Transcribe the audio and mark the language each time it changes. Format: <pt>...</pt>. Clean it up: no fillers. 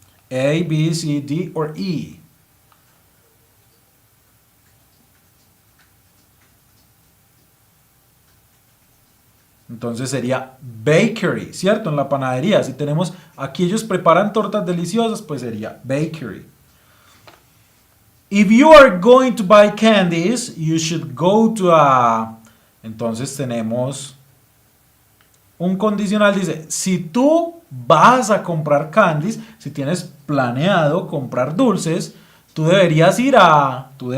<es>A, B, C, D o E. Entonces sería bakery, ¿cierto? En la panadería. Si tenemos aquí ellos preparan tortas deliciosas, pues sería bakery.</es> <en>If you are going to buy candies, you should go to a...</en> <es>Entonces tenemos un condicional, dice, si tú vas a comprar candies, si tienes planeado comprar dulces, tú deberías ir a...</es>